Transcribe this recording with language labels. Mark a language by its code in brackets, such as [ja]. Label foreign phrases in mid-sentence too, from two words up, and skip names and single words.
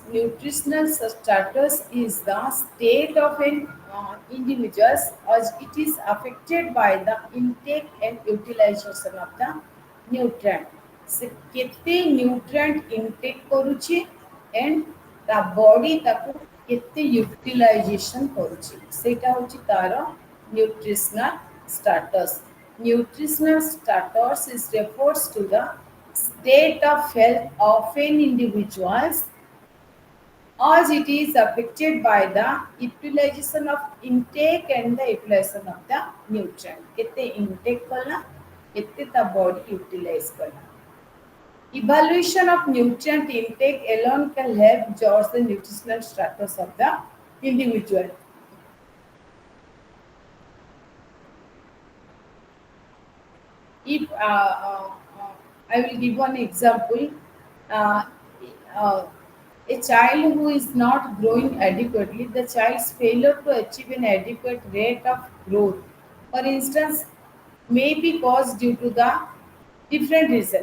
[en] Nutritional status is the state of an individual as it is affected by the intake and utilization of the nutrient. [or] So, କେତେ [en] nutrient intake [or] କରୁଛି [en] and the body [or] ତାକୁ କେତେ utilization କରୁଛି ସେଟା ହେଉଛି ତାର [en] nutritional status. Nutritional status is refers to the state of health of an individual as it is affected by the utilization of intake and the utilization of the nutrient. [or] केते intake कला केते ता body utilize कला. [en] Evaluation of nutrient intake alone can help judge the nutritional status of the individual. If I will give one example, a child who is not growing adequately, the child's failure to achieve an adequate rate of growth, for instance, may be caused due to the different reason.